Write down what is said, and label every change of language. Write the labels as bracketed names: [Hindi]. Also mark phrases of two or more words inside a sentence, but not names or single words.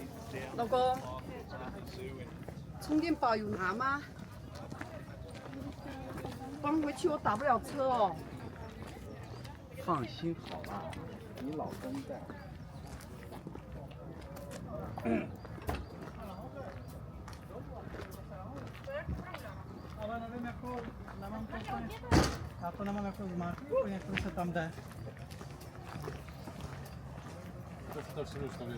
[Chinese] 老公，充电宝有拿吗？搬回去我打不了车哦。放心好了，你老公在。 [Czech] Ale nevím, jako nemám to úplně, já to nemám jako zmáčku, úplně jak se tam jde. To si to všimnu, že tam je.